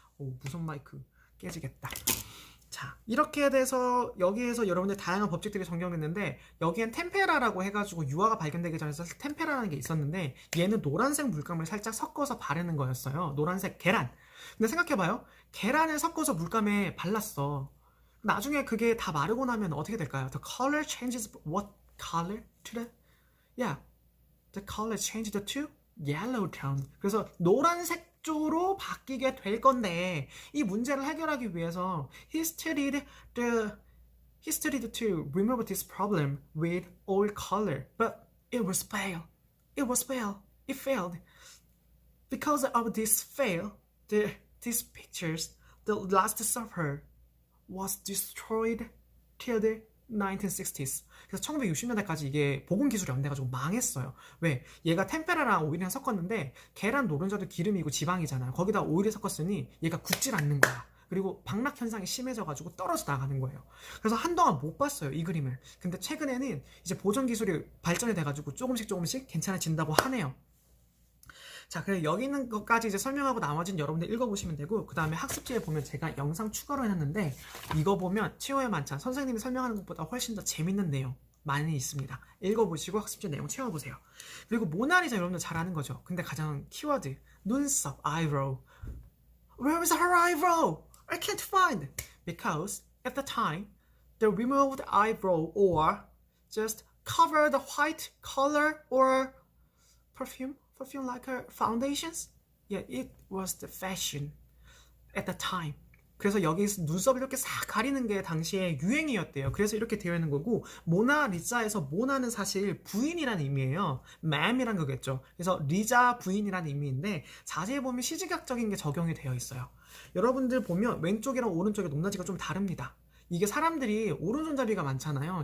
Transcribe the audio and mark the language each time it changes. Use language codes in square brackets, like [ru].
[ko] 오, 무선 마이크 깨지겠다. 자, 이렇게 돼서 여기에서 여러분들 다양한 법칙들이 적용했는데 여기엔 템페라라고 해가지고 유화가 발견되기 전에 사실 템페라라는 게 있었는데 얘는 노란색 물감을 살짝 섞어서 바르는 거였어요. 노란색 계란. 근데 생각해봐요. 계란을 섞어서 물감에 발랐어. 나중에 그게 다 마르고 나면 어떻게 될까요? [en] The color changes what color to the yeah. The color changed to yellow tone. [ko] 그래서 노란색 쪽으로 바뀌게 될 건데 이 문제를 해결하기 위해서 [en] he studied to remove this problem with all color, but it was fail. It failed. Because of this fail, these pictures, the Last Supper, was destroyed till the 1960s. [ko] 그래서 1960년대까지 이게 보건기술이 안 돼가지고 망했어요. 왜? 얘가 템페라랑 오일이랑 섞었는데 계란 노른자도 기름이고 지방이잖아요. 거기다 오일을 섞었으니 얘가 굳질 않는 거야. 그리고 박락 현상이 심해져가지고 떨어져 나가는 거예요. 그래서 한동안 못 봤어요, 이 그림을. 근데 최근에는 이제 보존 기술이 발전이 돼가지고 조금씩 괜찮아진다고 하네요. 자, 그래서 여기 있는 것까지 이제 설명하고 나머지는 여러분들 읽어보시면 되고 그 다음에 학습지에 보면 제가 영상 추가로 해놨는데 이거 보면 치유의 만찬 선생님이 설명하는 것보다 훨씬 더 재밌는 내용 많이 있습니다. 읽어보시고 학습지 내용 채워보세요. 그리고 모나리자 여러분들 잘 아는 거죠. 근데 가장 키워드 눈썹, eyebrow. [en] Where is her eyebrow? I can't find. Because at the time the removed eyebrow or just cover the white color or perfume like her foundations? Yeah, it was the fashion at the time. [ko] 그래서 여기 눈썹을 이렇게 싹 가리는 게 당시에 유행이었대요. 그래서 이렇게 되어 있는 거고 모나리자에서 모나는 사실 부인이라는 의미예요. 맘이란 거겠죠. 그래서 리자 부인이라는 의미인데 자세히 보면 시지각적인 게 적용이 되어 있어요. 여러분들 보면 왼쪽이랑 오른쪽의 높낮이가 좀 다릅니다. 이게 사람들이 오른손잡이가 많잖아요.